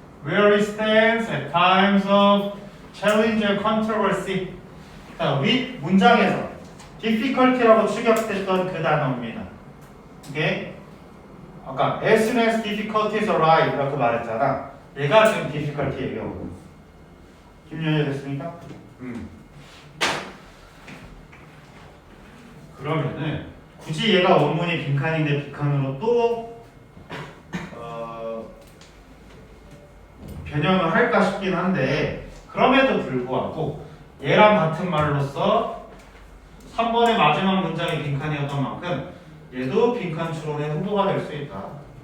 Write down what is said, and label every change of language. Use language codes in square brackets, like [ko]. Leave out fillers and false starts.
[en] Where he stands at times of challenge and controversy. [ko] 자, 윗 문장에서 difficulty라고 추격됐던 그 단어입니다. 오케이? 아까 [en] as soon as difficulties arrive [ko] 이렇게 말했잖아. 얘가 지금 difficulty 얘기하고. 김연이 됐습니까? 그러면은 굳이 얘가 원문이 빈칸인데 빈칸으로 또 변형을 할까 싶긴 한데 그럼에도 불구하고 얘랑 같은 말로써 3번의 마지막 문장이 빈칸이었던 만큼 얘도 빈칸 추론의 후보가 될 수 있다.